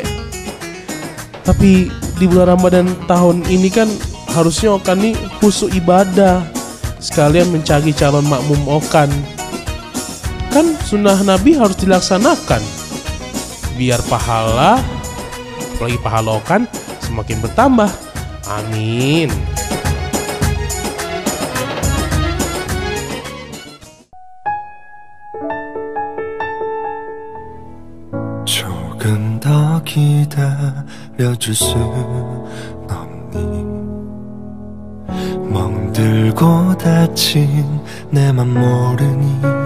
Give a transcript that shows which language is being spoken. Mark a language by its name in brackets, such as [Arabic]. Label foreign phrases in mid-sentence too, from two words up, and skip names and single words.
[Indonesian] Tapi di bulan Ramadan tahun ini kan harusnya Okan nih khusyuk ibadah, sekalian mencari calon makmum Okan. Kan sunnah Nabi harus dilaksanakan, biar pahala, apalagi pahala Okan semakin bertambah. Amin. [Korean] 조금 더 기다려줄 수 없니? 멍들고 다친 내 맘 모르니?